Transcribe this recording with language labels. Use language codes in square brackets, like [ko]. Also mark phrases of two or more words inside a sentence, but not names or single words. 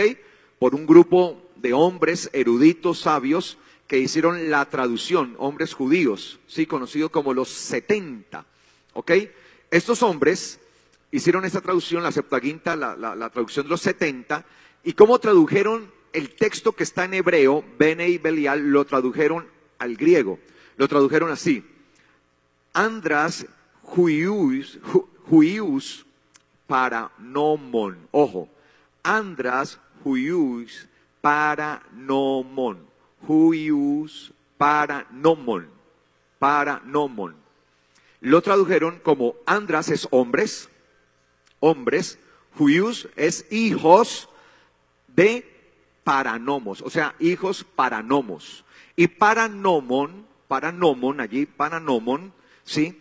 [es] Por un grupo de hombres eruditos, sabios, que hicieron la traducción, hombres judíos, sí, conocidos como los 70, ¿ok? Estos hombres hicieron esta traducción, la Septuaginta, la traducción de los 70, y cómo tradujeron el texto que está en hebreo, [he] בני בליעל, [es] lo tradujeron al griego. Lo tradujeron así: [el] ἄνδρας υἱοὺς παρανόμων. Ojo, ἄνδρας υἱοὺς παρανόμων. υἱοὺς παρανόμων. παρανόμων. [es] Lo tradujeron como Andras es hombres, Huius es hijos de paranomos, o sea, hijos paranomos. Y paranomon, allí, paranomon, ¿sí?